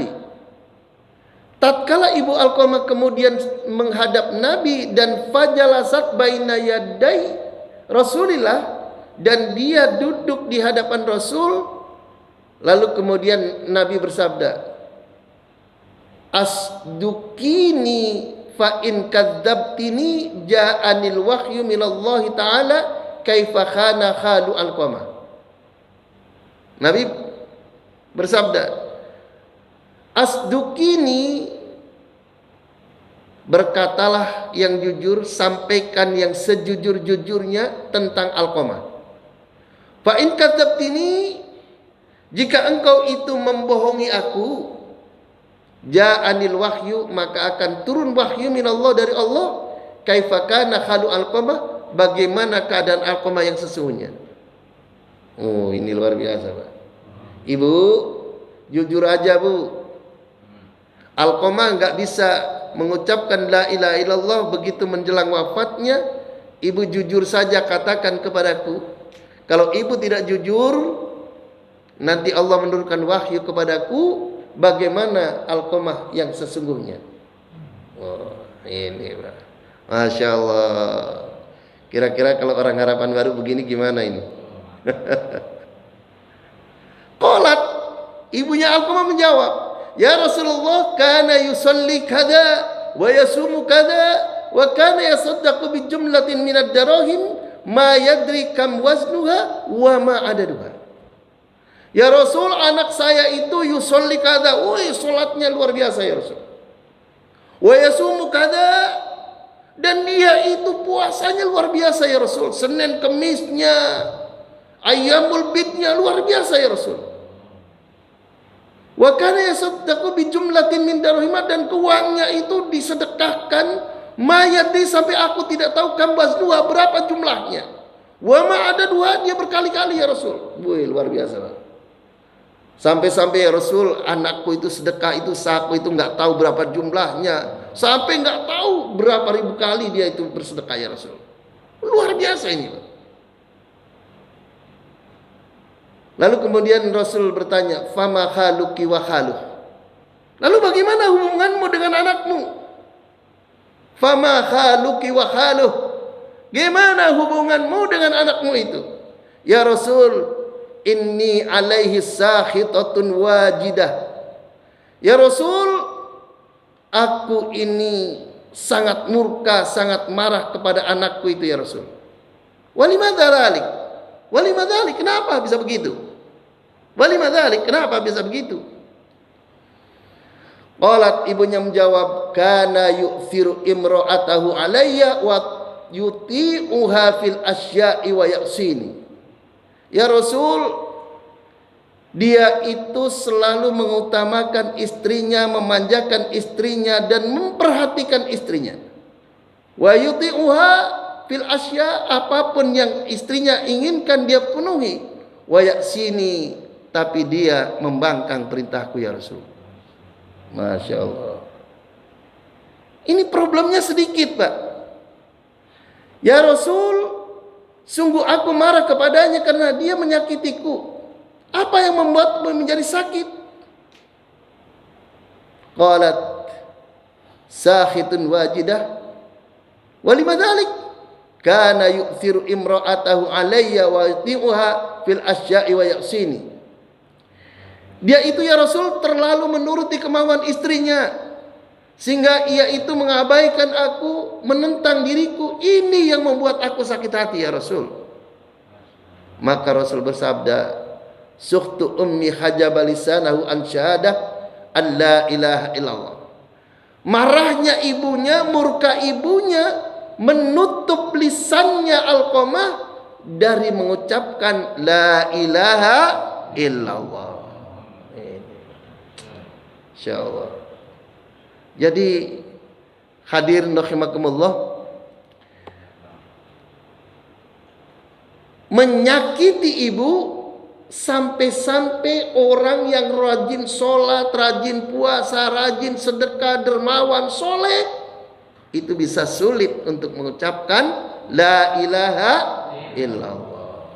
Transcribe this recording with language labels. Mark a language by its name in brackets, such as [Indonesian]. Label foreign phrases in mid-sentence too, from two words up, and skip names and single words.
[Indonesian] Tatkala Ibu Alqamah kemudian menghadap Nabi dan [Arabic] فجلست بين يدي رسول الله, [Indonesian] dan dia duduk di hadapan Rasul, lalu kemudian Nabi bersabda, [Arabic] اصدقيني فإن كذبتني جاءني الوحي من الله تعالى كيف كان حال علقمة. [Indonesian] Nabi bersabda, asdukini, berkatalah yang jujur, sampaikan yang sejujur-jujurnya tentang Alqamah. [Arabic] فإن كذبتني, [Indonesian] jika engkau itu membohongi aku, [Arabic] جاءني الوحي, [Indonesian] maka akan turun wahyu minallah, dari Allah, [Arabic] كيف كان حال علقمة, [Indonesian] bagaimana keadaan Alqamah yang sesungguhnya. Oh, ini luar biasa, Pak. Ibu, jujur aja, Bu. Alqamah enggak bisa mengucapkan [Arabic] لا إله إلا الله [Indonesian] begitu menjelang wafatnya. Ibu jujur saja katakan kepadaku. Kalau ibu tidak jujur, nanti Allah menurunkan wahyu kepadaku bagaimana Alqamah yang sesungguhnya. Oh, ini, Pak. [Arabic] ما شاء الله. [Indonesian] Kira-kira kalau orang harapan baru begini gimana ini? Qalat, ibunya Alqamah menjawab, [Arabic] يا رسول الله, كان يصلي كذا ويصوم كذا وكان يتصدق بجملة من الدراهم ما يدري كم وزنها وما عددها. [Indonesian] Ya Rasul, anak saya itu [Arabic] يصلي كذا, [Indonesian] woi, salatnya luar biasa ya Rasul. [Arabic] ويصوم كذا, [Indonesian] dan dia itu puasanya luar biasa ya Rasul. Senin Kemisnya, Ayyamul Bidnya luar biasa ya Rasul. [Arabic] وكان يتصدق بجملة من الدراهم, [Indonesian] dan uangnya itu disedekahkan mayati sampai aku tidak tahu kambas dua berapa jumlahnya. [Arabic] وما عددها, [Indonesian] dia berkali-kali ya Rasul. Wih, luar biasa, Pak. Sampai-sampai ya Rasul, anakku itu sedekah itu, saku itu nggak tahu berapa jumlahnya, sampai nggak tahu berapa ribu kali dia itu bersedekah ya Rasul. Luar biasa ini, Pak. Lalu kemudian Rasul bertanya, [Arabic] فما حالك وحاله. [Indonesian] Lalu bagaimana hubunganmu dengan anakmu? [Arabic] فما حالك وحاله. [Indonesian] Gimana hubunganmu dengan anakmu itu? [Arabic] يا رسول إني عليه ساخطة واجدة. [Indonesian] Ya Rasul, aku ini sangat murka, sangat marah kepada anakku itu ya Rasul. [Arabic] ولماذا ذلك؟ ولماذا ذلك? [Indonesian] Kenapa bisa begitu? [Arabic] ولماذا ذلك? [Indonesian] Kenapa bisa begitu? Qalat, ibunya menjawab, [Arabic] كان يؤثر امرأته علي ويطيعها في الأشياء ويعصيني. [Indonesian] Ya Rasul, dia itu selalu mengutamakan istrinya, memanjakan istrinya dan memperhatikan istrinya. [Arabic] ويطيعها في الأشياء, [Indonesian] apapun yang istrinya inginkan dia penuhi. [Arabic] ويعصيني, [Indonesian] tapi dia membangkang perintahku ya Rasul. [Arabic] ما شاء الله. [Indonesian] Ini problemnya sedikit, Pak. Ya Rasul, sungguh aku marah kepadanya karena dia menyakitiku. Apa yang membuatmu menjadi sakit? [Arabic] قالت ساخطة واجدة. ولماذا ذلك? كان يؤثر امرأته علي ويطيعها في الأشياء ويعصيني. [Indonesian] Dia itu ya Rasul terlalu menuruti kemauan istrinya, sehingga ia itu mengabaikan aku, menentang diriku. Ini yang membuat aku sakit hati ya Rasul. Maka Rasul bersabda, [Arabic] سخط أمه حجب لسانه عن شهادة أن لا إله إلا الله. [Indonesian] Marahnya ibunya, murka ibunya menutup lisannya Alqamah dari mengucapkan [Arabic] لا إله إلا الله. [Indonesian] Insyaallah. Jadi [Arabic] حاضرين رحمكم الله, [Indonesian] menyakiti ibu sampai-sampai orang yang rajin sholat, rajin puasa, rajin sedekah, dermawan, soleh, itu bisa sulit untuk mengucapkan [Arabic] لا إله إلا الله.